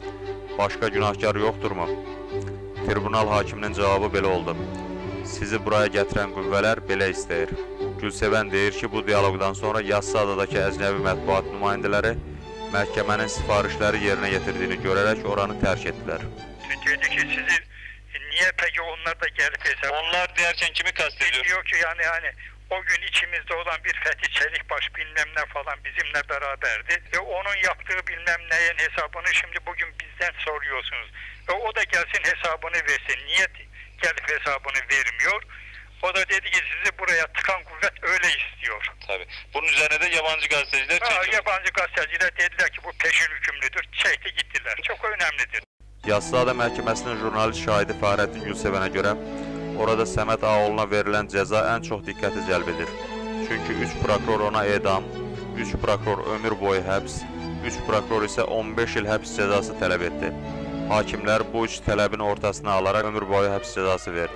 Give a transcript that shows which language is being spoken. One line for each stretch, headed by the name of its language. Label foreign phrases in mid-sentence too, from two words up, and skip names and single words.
Azerbaijani: Başqa günahkar yoxdurmu? Tribunal hakiminin cavabı belə oldu: sizi buraya gətirən qüvvələr belə istəyir. Gülsevən deyir ki, bu diyaloqdan sonra Yassı adadakı əcnəbi mətbuat nümayəndələri məhkəmənin sifarişləri yerinə yetirdiyini görərək oranı tərk etdilər.
Turkish: Dedi ki, sizi niye peki onlar da gelip hesap... Onlar derken kimi kastediyor? Diyor ki yani o gün içimizde olan bir Fethi Çelikbaş bilmem ne falan bizimle beraberdi. Ve onun yaptığı bilmem neyin hesabını şimdi bugün bizden soruyorsunuz. Ve o da gelsin hesabını versin. Niye gelip hesabını vermiyor? O da dedi ki sizi buraya tıkan kuvvet öyle istiyor. Tabii. Bunun üzerine de yabancı gazeteciler çekildi. Yabancı gazeteciler dediler ki bu peşin hükümlüdür. Çekti gittiler. Çok önemlidir.
Azerbaijani: Yassıada məhkəməsinin jurnalist şahidi Fəxrəddin Gülsevənə görə orada Səməd Ağaoğlu'na verilən cəza ən çox diqqəti cəlb edir. Çünki 3 prokuror ona edam, 3 prokuror ömür boyu həbs, 3 prokuror isə 15 il həbs cəzası tələb etdi. Hakimlər bu 3 tələbin ortasına alaraq ömür boyu həbs cəzası verdi.